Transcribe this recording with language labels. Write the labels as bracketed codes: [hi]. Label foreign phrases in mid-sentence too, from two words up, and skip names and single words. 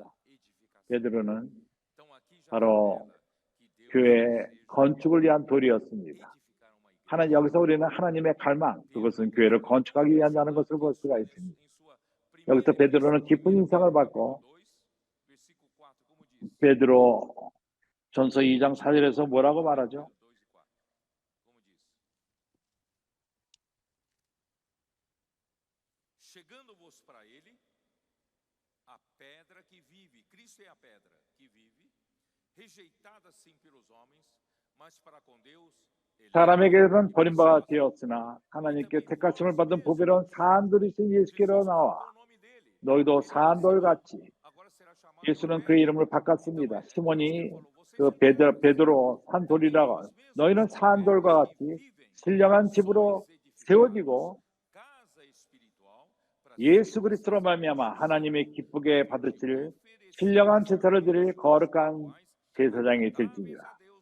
[ko] 베드로는 바로 교회 건축을 위한 돌이었습니다. 여기서 우리는 하나님의 갈망, 그것은 교회를 건축하기 위한다는 것을 볼 수가 있습니다. 여기서 베드로는 기쁜 인상을 받고 베드로 전서 2장 4절에서 뭐라고 말하죠? [pt] Chegando-vos para ele a pedra que vive, Cristo é a pedra que vive, rejeitada sim pelos homens, mas para com Deus [ko] 사람에게는 버림받아 되었으나 하나님께 택하심을 받은 보배로운 사한돌이신 예수께로 나와 너희도 사한돌같이 예수는 그의 이름을 바꿨습니다. 시몬이 그 베드로 산돌이라고 너희는 사한돌과 같이 신령한 집으로 세워지고 예수 그리스도로 말미암아 하나님의 기쁘게 받으실 신령한 제사를 드릴 거룩한 제사장이 될지니라.